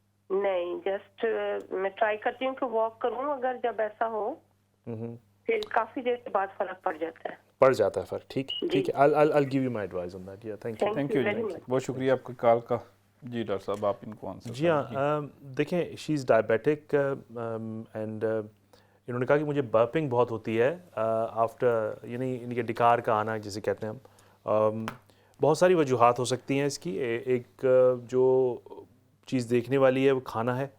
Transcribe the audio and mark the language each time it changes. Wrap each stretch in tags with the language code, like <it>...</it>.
<hi>नहीं, जस्ट मैं ट्राई करती हूँ कि वॉक करूँ, अगर जब ऐसा हो फिर काफ़ी देर के बाद फ़र्क पड़ जाता है फ़र्क। ठीक है,</hi> <en>I'll give you my advice on that. Yeah, thank you.</en> <hi>Thank you जी, बहुत शुक्रिया आपके कॉल का। जी डॉक्टर साहब आप इनको आंसर। जी हाँ, देखें,</hi> <en>she is diabetic and</en> <hi>इन्होंने कहा कि मुझे बर्पिंग बहुत होती है आफ्टर, यानी इनके डिकार का आना जिसे कहते हैं हम। बहुत सारी वजूहात हो सकती हैं इसकी। एक जो चीज़ देखने वाली है वो खाना है।</hi>